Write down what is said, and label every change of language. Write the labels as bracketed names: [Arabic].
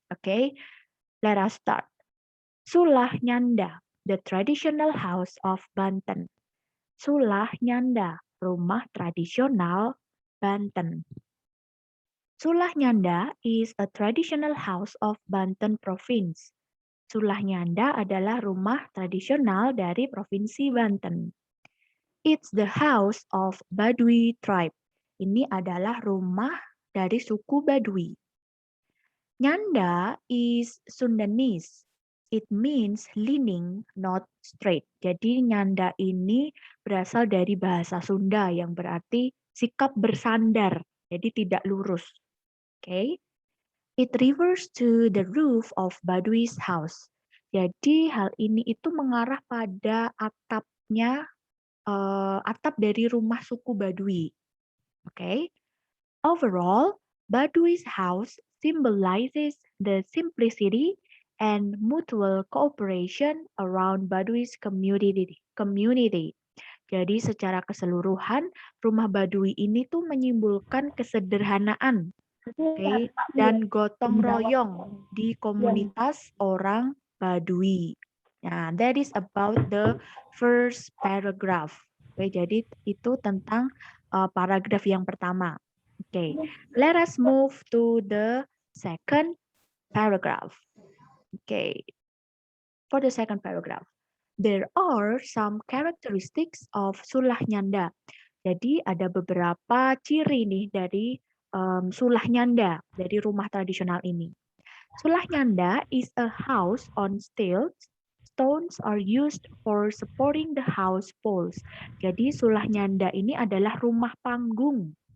[English] Okay, let us start. Sulah Nyanda, the traditional house of Banten. [Indonesian] Sulah Nyanda, rumah tradisional Banten. [English] Sulah Nyanda is a traditional house of Banten Province. [Indonesian] Sulah Nyanda adalah rumah tradisional dari Provinsi Banten. [English] It's the house of Baduy tribe. [Indonesian] Ini adalah rumah dari suku Baduy. [English] Nyanda is Sundanese. It means leaning, not straight. [Indonesian] Jadi nyanda ini berasal dari bahasa Sunda yang berarti sikap bersandar. Jadi tidak lurus. Okay? [English] It refers to the roof of Baduy's house. [Indonesian] Jadi hal ini itu mengarah pada atapnya, atap dari rumah suku Baduy. [English] Okay? Overall, Baduy's house symbolizes the simplicity and mutual cooperation around Baduy's community. [Indonesian] Jadi secara keseluruhan, rumah Baduy ini tuh menyimbolkan kesederhanaan, okay, dan gotong royong di komunitas orang Baduy. [English] Nah, that is about the first paragraph. [Indonesian] Oke, jadi itu tentang paragraf yang pertama. [English] Okay, let us move to the second paragraph. Okay, for the second paragraph, there are some characteristics of Sulah Nyanda. [Indonesian] Jadi ada beberapa ciri nih dari Sulah Nyanda, dari rumah tradisional ini. [English] Sulah Nyanda is a house on stilts. Stones are used for supporting the house poles. [Indonesian] Jadi Sulah Nyanda ini adalah rumah panggung.